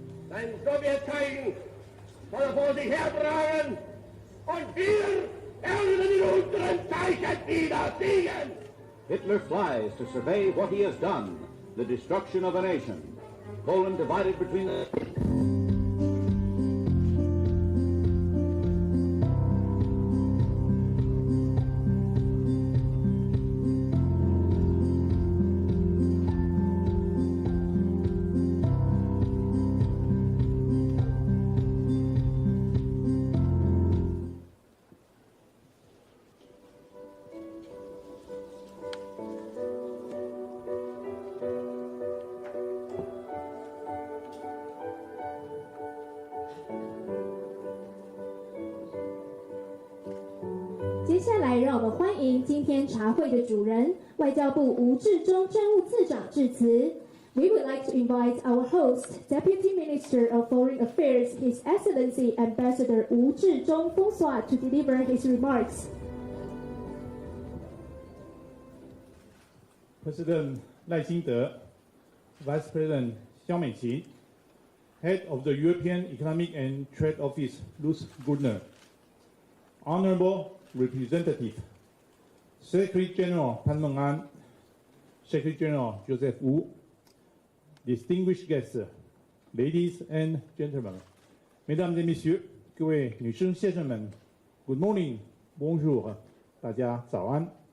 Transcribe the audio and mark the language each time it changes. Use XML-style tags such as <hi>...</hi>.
<de>Ein Sowjetzeichen soll er vor sich hertragen und wir werden in unseren Zeichen wieder siegen.</de> <en>Hitler flies to survey what he has done, the destruction of a nation. Poland divided between the...</en> <zh>接下来，让我们欢迎今天茶会的主人，外交部吴志忠政务次长致辞。</zh> <en>We would like to invite our host, Deputy Minister of Foreign Affairs, His Excellency Ambassador Wu Zhizhong François, to deliver his remarks. President 赖清德, Vice President 肖美琴, Head of the European Economic and Trade Office Ruth Gurner, Honorable Representative, Secretary General Pan Meng-an, Secretary General Joseph Wu, distinguished guests, ladies and gentlemen,</en> <fr>Mesdames et Messieurs,</fr> <zh>各位女士先生们</zh> <en>Good morning, bonjour,</en> <zh>大家早安。</zh>